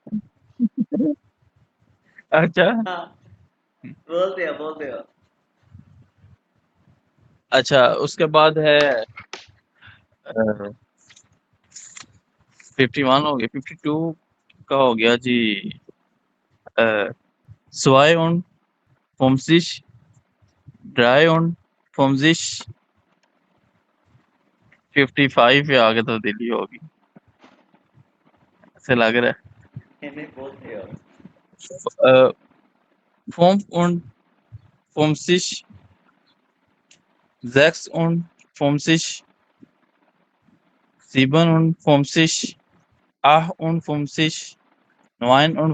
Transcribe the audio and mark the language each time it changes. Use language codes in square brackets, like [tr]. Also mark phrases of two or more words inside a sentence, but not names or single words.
[hi] अच्छा हाँ, बोलते हो। अच्छा, उसके बाद है 51 हो गया, 52 का हो गया जी। [de] zwei und 50 3 und 50 [hi] 55 पे आगे तब्दीली होगी, ऐसे लग रहा नहीं बोलते हो। [de] है। 5 und 50 6 und 50 7 und 50 8 und 50 9 und